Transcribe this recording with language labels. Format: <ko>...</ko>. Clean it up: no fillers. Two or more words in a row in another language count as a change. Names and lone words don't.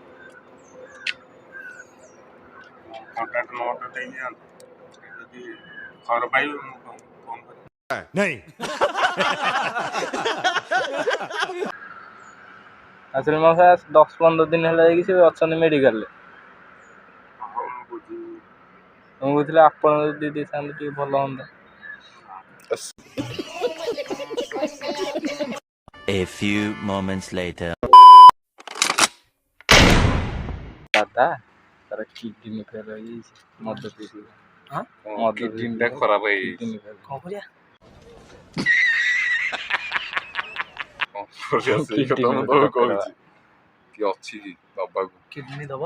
<or>नहीं ଆସିଲେ ମୋ 10-15 ଦିନ ହେଲା ଯାଇକି ସେ ଅଛନ୍ତି ମେଡିକାଲରେ ମୁଁ କହୁଥିଲି ଆପଣ ଯଦି ଦେଇଥାନ୍ତେ ଟିକେ ଭଲ ହୁଅନ୍ତା</or> <en>A few moments later.</en> <or>ଦାଦା ତାର କିଡନୀ ଫେଲ୍ ହେଇଯାଇଛି ମଦ ପିଇକି କିଡନୀଟା ଖରାପ ହେଇଯାଇଛି। କିଡନୀ ଫେଲ୍ କଣ କରିବା? କଣ କରିବା ସେଇ କଥା ମୁଁ ତମକୁ କହୁଛି। କି ଅଛି କି ଦବାକୁ କିଡନୀ ଦବ?</or>